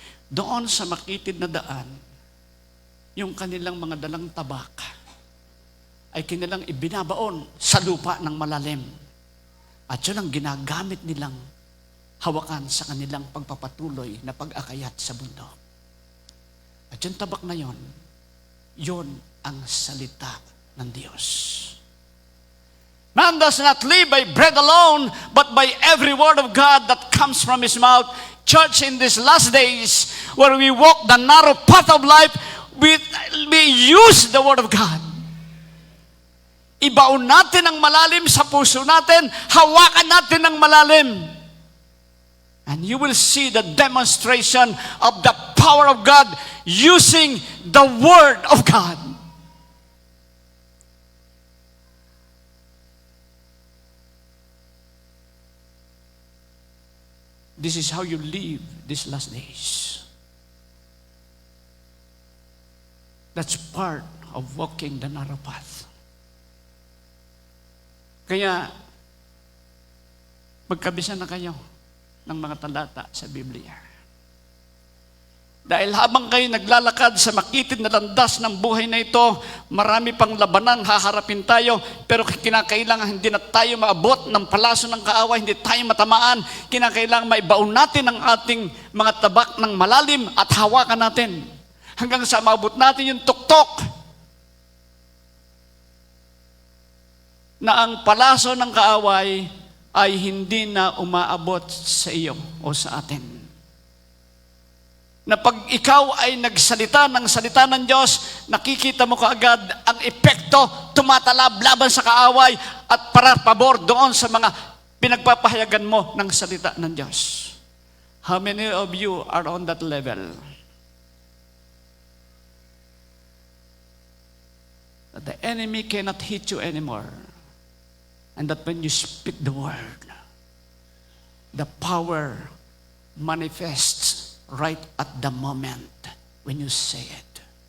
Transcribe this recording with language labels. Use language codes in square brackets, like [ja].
[tl] Doon sa makitid na daan, yung kanilang mga dalang tabak ay kanilang ibinabaon sa lupa ng malalim. At yun ang ginagamit nilang hawakan sa kanilang pagpapatuloy na pag-akayat sa bundok. At yung tabak na yon ang salita ng Diyos. [en] Man does not live by bread alone, but by every word of God that comes from His mouth. Church, in these last days, where we walk the narrow path of life, we use the Word of God. [tl] Ibaon natin ang malalim sa puso natin, hawakan natin ang malalim. [en] And you will see the demonstration of the power of God using the Word of God. This is how you live these last days. That's part of walking the narrow path. [tl] Kaya, magkabisa na kayo ng mga talata sa Biblia. Dahil habang kayo naglalakad sa makitid na landas ng buhay na ito, marami pang labanan haharapin tayo, pero kinakailangan hindi na tayo maabot ng palaso ng kaaway, hindi tayo matamaan. Kinakailangan maibaon natin ang ating mga tabak ng malalim at hawakan natin hanggang sa maabot natin yung tuktok na ang palaso ng kaaway ay hindi na umaabot sa iyo o sa atin. Na pag ikaw ay nagsalita ng salita ng Diyos, nakikita mo kaagad ang epekto, tumatalab laban sa kaaway at para pabor doon sa mga pinagpapahayagan mo ng salita ng Diyos. [en] How many of you are on that level? That the enemy cannot hit you anymore. And that when you speak the word, the power manifests right at the moment when you say it.